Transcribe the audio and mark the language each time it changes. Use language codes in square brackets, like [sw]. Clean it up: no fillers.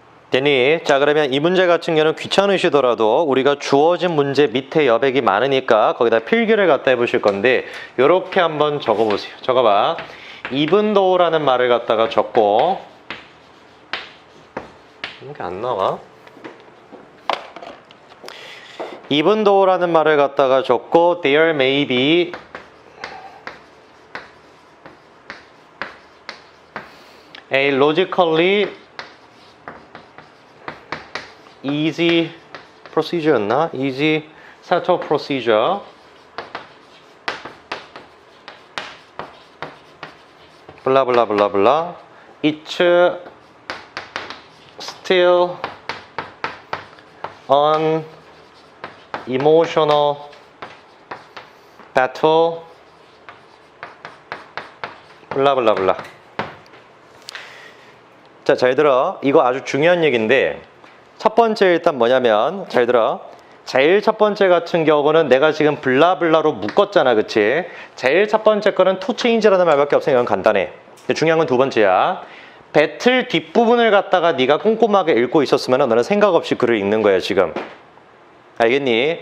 [ko] 됐니? 자, 그러면 이 문제 같은 경우는 귀찮으시더라도 우리가 주어진 문제 밑에 여백이 많으니까 거기다 필기를 갖다 해보실 건데 요렇게 한번 적어보세요. 적어봐. even though라는 말을 갖다가 적고 이게 안 나와? [en] even though라는 말을 갖다가 적고 there may be a logically easy procedure였나? easy set of procedure 블라블라블라블라 it's still an emotional battle 블라블라블라. [ko] 자, 잘 들어. 이거 아주 중요한 얘기인데 첫 번째 일단 뭐냐면 잘 들어. 제일 첫 번째 같은 경우는 내가 지금 블라블라로 묶었잖아, 그치? 제일 첫 번째 거는 to change라는 말밖에 없으니까 이건 간단해. 중요한 건 두 번째야. 배틀 뒷부분을 갖다가 네가 꼼꼼하게 읽고 있었으면 너는 생각 없이 글을 읽는 거야 지금. 알겠니?